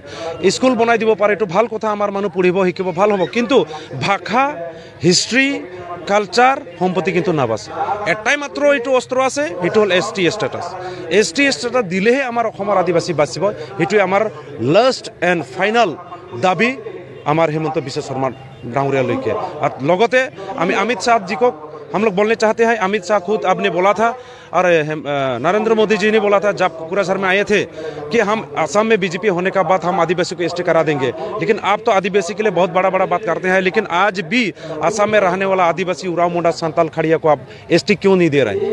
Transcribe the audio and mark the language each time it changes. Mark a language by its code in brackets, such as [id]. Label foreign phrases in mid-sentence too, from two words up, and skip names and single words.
[as] স্কুল বনাই দিব পাৰে, এইটো ভাল কথা, আমাৰ মানুহ পঢ়িব শিকিব ভাল হ'ব, কিন্তু ভাষা [en] history culture [as] সম্পত্তি কিন্তু নাবাচে। এটাই মাত্ৰ এইটো অস্ত্ৰ আছে, সেইটো হ'ল [en] ST status. ST status [as] দিলেহে আমাৰ অসমৰ আদিবাসী বাচিব। সেইটোৱে আমাৰ [en] last and final [as] দাবী আমাৰ হেমন্ত বিশ্ব শৰ্মা डांगरियाলৈকে। [hi] और लगते अमित शाह जी को हम लोग बोलने चाहते हैं। अमित शाह खुद आपने बोला था और नरेंद्र मोदी जी ने बोला था जब कुकुरासर में आए थे कि हम असम में बीजेपी होने का बाद हम आदिवासी को एसटी करा देंगे। लेकिन आप तो आदिवासी के लिए बहुत बड़ा बात करते हैं, लेकिन आज भी असम में रहने वाला आदिवासी उराव मुंडा संताल खड़िया को आप एसटी क्यों नहीं दे रहे हैं?